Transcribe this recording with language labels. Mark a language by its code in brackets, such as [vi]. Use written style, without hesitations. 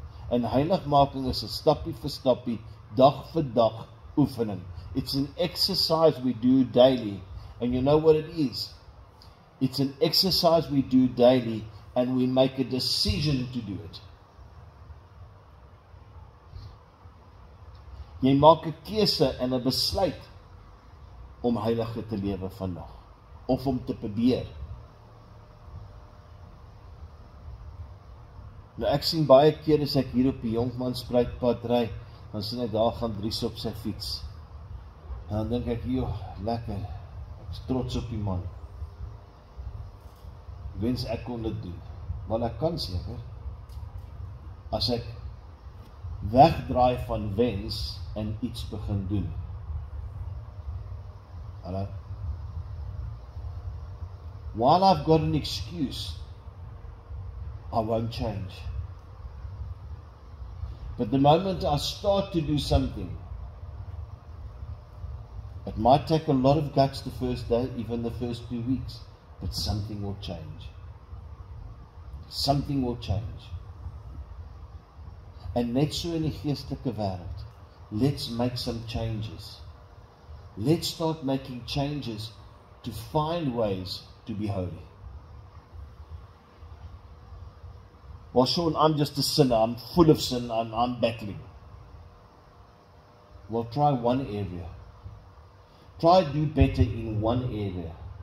[af] En heiligmaking is 'n stappie vir stappie, dag vir dag oefening. [en] It's an exercise we do daily. And you know what it is? It's an exercise we do daily, and we make a decision to do it. [af] Jy maak 'n keuse en 'n besluit om heilige te lewe vandag, of om te probeer. Nou ek sien baie keer as ek hier op die Jonkmansspruitpad ry, dan sien ek daar gaan Dries op sy fiets. En dan dink ek, joh, lekker, ek is trots op die man. Wens ek kon dit doen. Want ek kan seker, as ek wegdraai van wens en iets begin doen. Hallo? [en] While I've got an excuse, I won't change. But the moment I start to do something, it might take a lot of guts the first day, even the first 2 weeks, but something will change. Something will change. [af] En net so in die geestelike wêreld. [en] Let's make some changes. Let's start making changes to find ways to be holy. Well, Sean, I'm just a sinner. I'm full of sin. I'm battling. Well, try one area. Try to do better in one area.